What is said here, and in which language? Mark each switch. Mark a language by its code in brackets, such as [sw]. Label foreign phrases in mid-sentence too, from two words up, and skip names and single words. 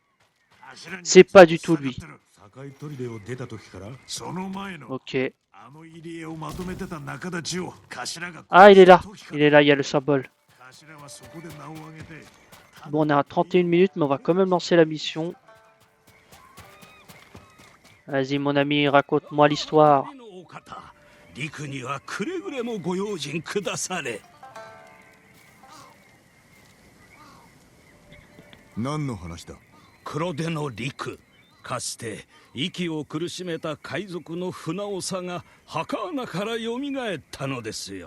[fr] C'est pas du tout lui. Ok. Ah, il est là. Il est là, il y a le symbole. Bon, on est à 31 minutes, mais on va quand même lancer la mission. Vas-y, mon ami, raconte-moi l'histoire. [ja] 陸にはくれぐれもご用心くだされ。何の話だ？黒手の陸。かつて息を苦しめた海賊の船長が墓穴からよみがえったのですよ。